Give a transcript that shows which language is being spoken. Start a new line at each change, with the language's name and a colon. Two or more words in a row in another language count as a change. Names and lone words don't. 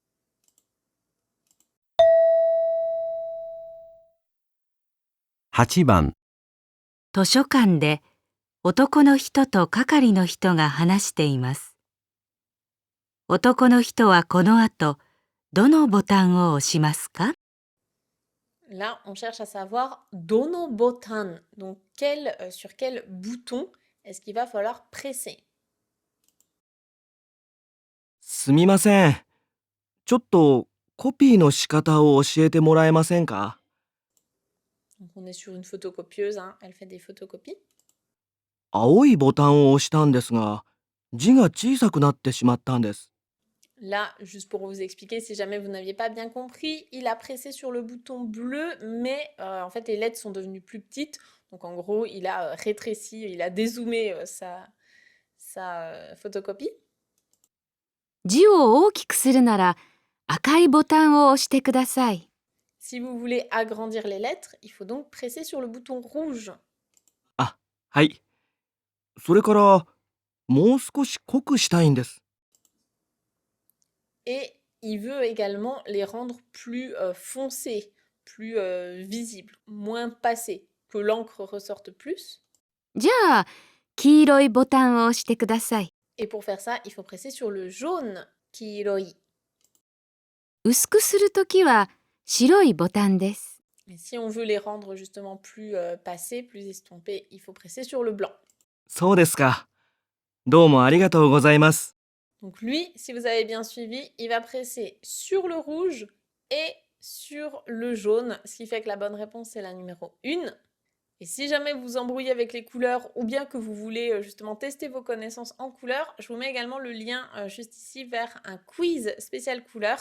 Japanese: 8 番、図書館で男の人と係の人が話しています。男の人はこの後、どのボタンを押しますか？
French: Là, on cherche à savoir
Japanese: どのボタン.
French: Donc sur quel bouton est-ce qu'il va falloir presser?
Japanese: すみません。ちょっとコピーの仕方を教えてもらえませんか？
French: Donc on est sur une photocopieuse, hein, elle fait des photocopies.
Japanese: 青いボタンを押したんですが、字が小さくなってしまったんです。
French: Là, juste pour vous expliquer, si jamais vous n'aviez pas bien compris, il a pressé sur le bouton bleu, mais en fait les lettres sont devenues plus petites. Donc en gros, il a rétréci, il a dézoomé sa photocopie.
Japanese: 字を大きくするなら赤いボタンを押してください。
French: Si vous voulez agrandir les lettres, il faut donc presser sur le bouton rouge.
Japanese: あ、はい。それから、もう少し濃くしたいんです。
French: Et il veut également les rendre plus foncés, plus visibles, moins passés, que l'encre ressorte plus.
Japanese: じゃあ黄色いボタンを押してください。
French: Et pour faire ça, il faut presser sur le jaune, kiroi.
Japanese: 薄くするときは白いボタンです。
French: Et si on veut les rendre justement plus passés, plus estompés, il faut presser sur le blanc.
Japanese: そうですか。どうもありがとうございます。
French: Donc lui, si vous avez bien suivi, il va presser sur le rouge et sur le jaune, ce qui fait que la bonne réponse c'est la numéro 1. Et si jamais vous vous embrouillez avec les couleurs ou bien que vous voulez justement tester vos connaissances en couleurs, je vous mets également le lien juste ici vers un quiz spécial couleurs.